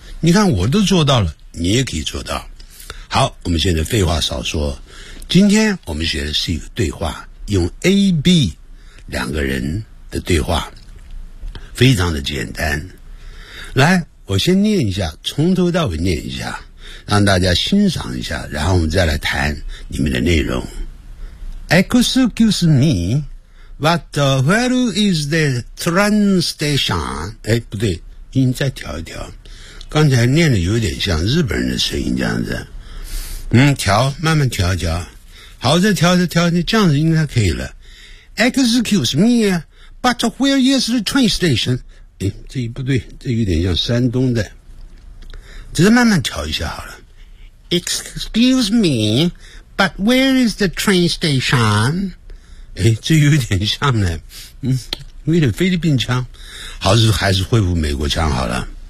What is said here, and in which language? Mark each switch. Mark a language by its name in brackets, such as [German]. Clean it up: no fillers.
[Chinese] 你看我都做到了，你也可以做到。好，我们现在废话少说，今天我们学的是一个对话，用 AB 两个人的对话，非常的简单。来，我先念一下，从头到尾念一下，让大家欣赏一下，然后我们再来谈里面的内容。 [English] Excuse me, but where is the train station? [Chinese] 哎，不对，音再调一调，刚才念的有点像日本人的声音这样子。调，慢慢调一调。好，再调再调，这样子应该可以了。 [English] Excuse me, but where is the train station? [Chinese] 诶，这不对，这有点像山东的。只是慢慢调一下好了。 [English] Excuse me, but where is the train station? [Chinese] 诶，这有点像呢，有点菲律宾腔。好，还是恢复美国腔好了。